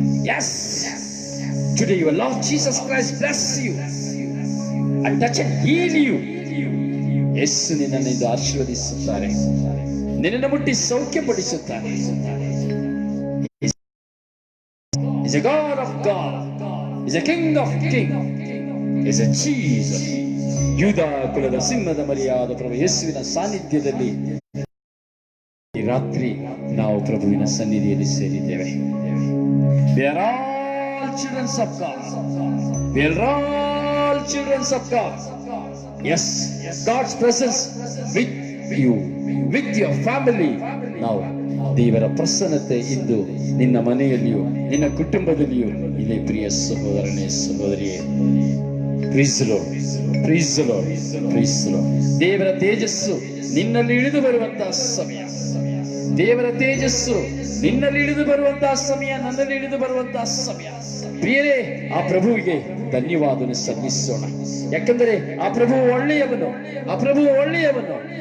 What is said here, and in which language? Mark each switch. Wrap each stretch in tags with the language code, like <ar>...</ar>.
<en>Yes, today your Lord Jesus Christ bless you and touch and heal you.</en> <kn>ಯೇಸು ನಿನ್ನನ್ನು ಇಂದು ಆಶೀರ್ವದಿಸುತ್ತಾರೆ, ನಿನ್ನನ್ನು ಮುಟ್ಟಿ ಸೌಖ್ಯಪಡಿಸುತ್ತಾರೆ.</kn> <en>He's a God of God, He's a King of King, He's a Jesus.</en> <kn>ಯೂದ ಕುಲದ ಸಿಂಹದ ಮರಿಯಾದ ಪ್ರಭು ಯೇಸುವಿನ ಸಾನ್ನಿಧ್ಯದಲ್ಲಿ ಈ ರಾತ್ರಿ ನಾವು ಪ್ರಭುವಿನ ಸನ್ನಿಧಿಯಲ್ಲಿ ಸೇರಿದ್ದೇವೆ.</kn> <en>We are all children of God. We are all children of God. Yes, God's presence with you, with your family.</en> <kn>Now, ದೇವರ ಪ್ರಸನ್ನತೆ ಇಂದು ನಿನ್ನ ಮನೆಯಲ್ಲಿಯೂ ನಿನ್ನ ಕುಟುಂಬದಲ್ಲಿಯೂ ಇಲ್ಲಿ. ಪ್ರಿಯ ಸಹೋದರನೇ, ಸಹೋದರಿಯೇ,</kn> <en>praise the Lord, praise the Lord, praise the Lord.</en> <kn>ದೇವರ ತೇಜಸ್ಸು ನಿನ್ನಲ್ಲಿ ಇಳಿದು ಬರುವಂತಹ ಸಮಯ, ದೇವರ ತೇಜಸ್ಸು ನಿನ್ನಲ್ಲಿ ಇಳಿದು ಬರುವಂತಹ ಸಮಯ, ನನ್ನಲ್ಲಿ ಇಳಿದು ಬರುವಂತಹ ಸಮಯ. ಪ್ರಿಯರೇ, ಆ ಪ್ರಭುವಿಗೆ ಧನ್ಯವಾದವನ್ನು ಸಲ್ಲಿಸೋಣ. ಯಾಕಂದರೆ ಆ ಪ್ರಭು ಒಳ್ಳೆಯವನು, ಆ ಪ್ರಭು ಒಳ್ಳೆಯವನು.</kn>